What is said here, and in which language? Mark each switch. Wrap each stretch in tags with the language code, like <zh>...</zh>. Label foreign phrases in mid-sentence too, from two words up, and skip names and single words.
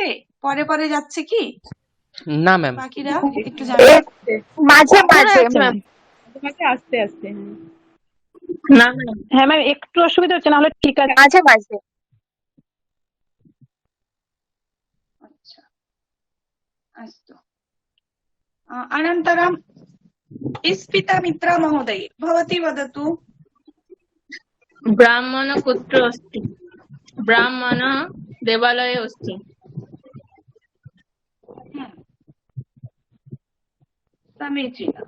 <bn>পরে পরে যাচ্ছে কি না ম্যাম? বাকিরা একটু জানান। মাঝে মাঝে তোমাকে আস্তে আস্তে। না হ্যাঁ ম্যাম একটু অসুবিধা হচ্ছে, না হলে ঠিক আছে। মাঝে মাঝে। আচ্ছা अस्तु।</bn> <sa>अनन्तरम् इस्पितमित्रा महोदय भवती वदतु। ब्राह्मण कुत्र अस्ति? ब्राह्मण देवालये अस्ति। समीचीनम्।</sa>